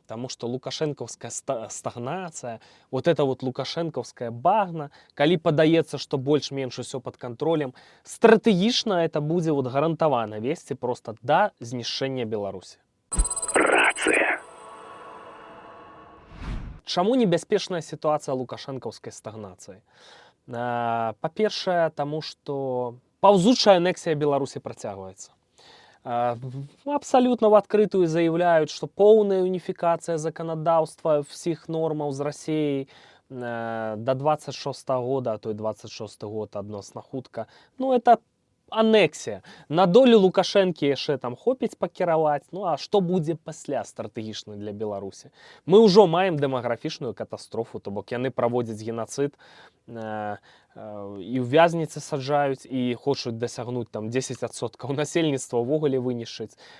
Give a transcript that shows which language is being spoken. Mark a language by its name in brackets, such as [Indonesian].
[Belarusian] Таму што лукашэнкаўская стагнацыя, [Russian] вот это вот [Belarusian] лукашэнкаўская багна, калі падаецца, што больш-менш усё пад кантролем, стратэгічна это будзе вот гарантавана весці проста да знішчэння Беларусі. Рацыя. Чаму небяспечная сітуацыя лукашэнкаўскай стагнацыі? Па-першае, таму што паўзучая анексія Беларусі працягваецца. [Russian] Абсолютно в открытую заявляют, что полная унификация [Belarusian] законодавства [Russian] всех [Belarusian] нормаў [Russian] з Россией до 26 года, а то и 26 год [Belarusian] адносна хутка. Ну, это анексія. На долю Лукашэнкі яшчэ там хопіць пакіраваць. Ну, а што будзе пасля стратэгічна для Беларусі? Мы ўжо маем дэмаграфічную катастрофу, то бок яны праводзяць генацыд, і ў вязніцы саджаюць, і хочуць дасягнуць там 10% насельніцтва ўвогуле вынішчыць.